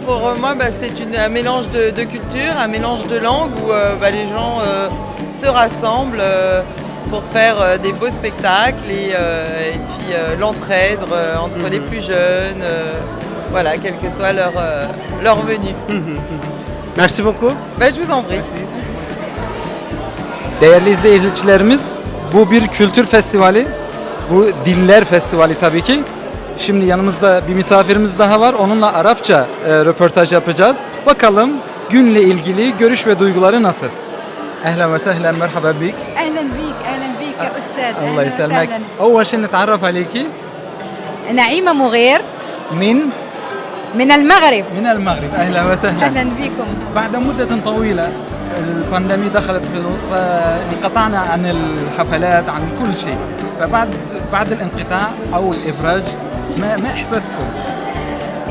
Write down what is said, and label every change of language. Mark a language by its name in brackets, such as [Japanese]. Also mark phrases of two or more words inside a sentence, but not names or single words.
[French] pour moi, c'est un mélange de cultures, un mélange de langues où les gens se rassemblent pour faire des beaux spectacles et puis l'entraide entre les plus jeunes, voilà, quelle que soit leur venue. Merci beaucoup. Je vous en prie. [Turkish] Değerli izleyicilerimiz, bu bir kültür festivali. Bu diller festivali tabii ki. Şimdi yanımızda bir misafirimiz daha var. Onunla Arapça röportaj yapacağız. Bakalım günle ilgili görüş ve duyguları nasıl? [Arabic] أهلا وسهلا، مرحبا بيك. اهلا بيك اهلا بيك يا استاذ الله اهلا يسلمك. وسهلا أول شيء نتعرف عليكي نعيمه مغير من من المغرب المغرب. أهلا وسهلا. اهلا بكم بعد مدة طويلة البانديمي دخلت في النص فانقطعنا عن الحفلات عن كل شيء فبعد الانقطاع أو الإفراج ما إحساسكم؟